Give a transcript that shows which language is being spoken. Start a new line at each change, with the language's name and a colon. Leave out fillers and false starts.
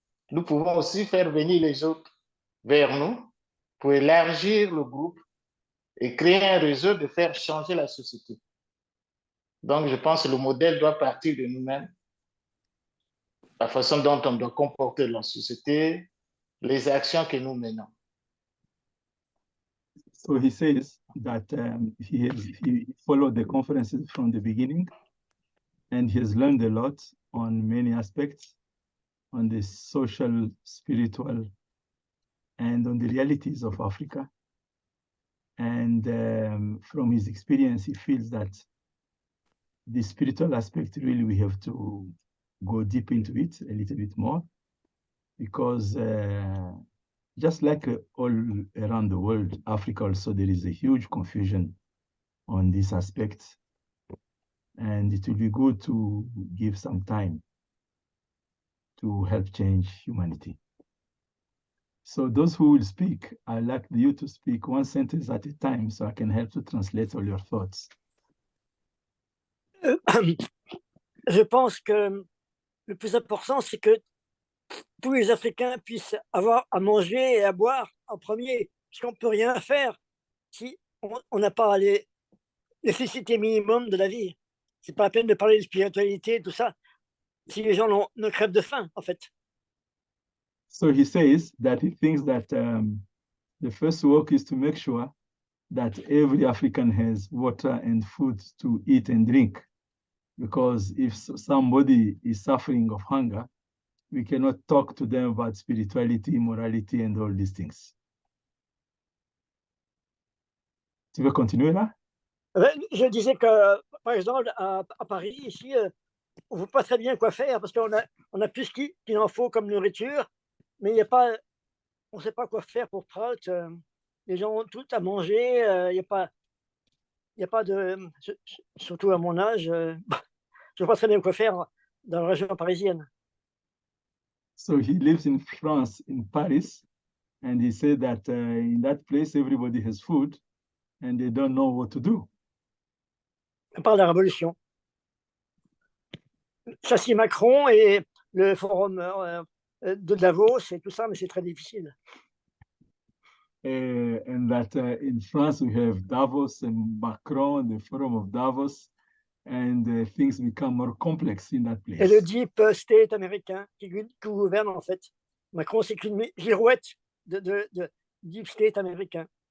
French: Nous pouvons aussi faire venir les autres vers nous pour élargir le groupe et créer un réseau de faire changer la société. Donc, je pense que le modèle doit partir de nous-mêmes, la façon dont on doit comporter la société, les actions que nous menons.
English: So he says that he followed the conferences from the beginning, and he has learned a lot on many aspects, on the social, spiritual, and on the realities of Africa. And from his experience, he feels that the spiritual aspect, really, we have to go deep into it a little bit more, because just like all around the world, Africa also, there is a huge confusion on this aspect. And it will be good to give some time to help change humanity. So those who will speak, I'd like you to speak one sentence at a time so I can help to translate all your thoughts.
French: Je pense que le plus important, c'est que tous les Africains puissent avoir à manger et à boire en premier, parce qu'on ne peut rien faire si on n'a pas les nécessités minimum de la vie. C'est pas la peine de parler de spiritualité, tout ça, si les gens ne crèvent de faim, en fait.
English: So he says that he thinks that the first work is to make sure that every African has water and food to eat and drink. Because if somebody is suffering of hunger, we cannot talk to them about spirituality, morality, and all these things.
French: Tu veux continuer là? Je disais que, par exemple, à Paris, ici, on ne voit pas très bien quoi faire parce qu'on a plus qu'il en faut comme nourriture, mais il n'y a pas, on ne sait pas quoi faire pour Prout. Les gens ont tout à manger, il n'y a pas de, surtout à mon âge, je ne vois pas très bien quoi faire dans la région parisienne.
English: So he lives in France, in Paris, and he said that in that place, everybody has food and they don't know what to do.
French: On parle de la révolution. Chassis Macron et le forum de Davos et tout ça, mais c'est très difficile.
English: And that in France, we have Davos and Macron, the forum of Davos, and things become more complex in that place.
French: Et le deep state américain qui gouverne en fait. Macron, c'est qu'une girouette de deep state américain.